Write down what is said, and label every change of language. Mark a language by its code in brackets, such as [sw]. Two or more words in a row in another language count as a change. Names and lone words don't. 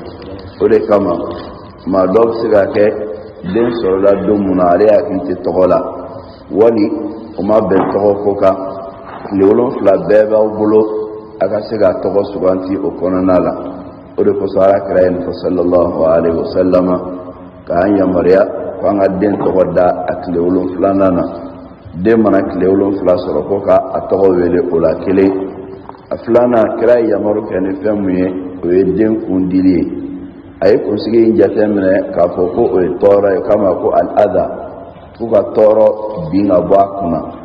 [bm] o de kama maa dɔw bɛ se ka kɛ den sɔrɔla don mun na ale hakili tɛ tɔgɔ la, wali o ma bɛn tɔgɔ ko kan. tile 7 bɛɛ b'aw bolo a ka se ka tɔgɔ suganti o kɔnɔna la. o de kosɔn alakira ye nin fɔ [ar] صلى الله عليه وسلم [bm] k'an yamaruya ko an ka den tɔgɔ da a tile 7 na. den mana tile 7 sɔrɔ ko ka a tɔgɔ wele o la 1. a 2nan kira ye yamaru kɛ ni fɛn mun ye? o ye den kundili ye. a ye kunsigi in jateminɛ k'a fɔ ko o ye tɔɔrɔ ye, kama ko al-adha, fo ka tɔɔrɔ bin ka bɔ a kunna.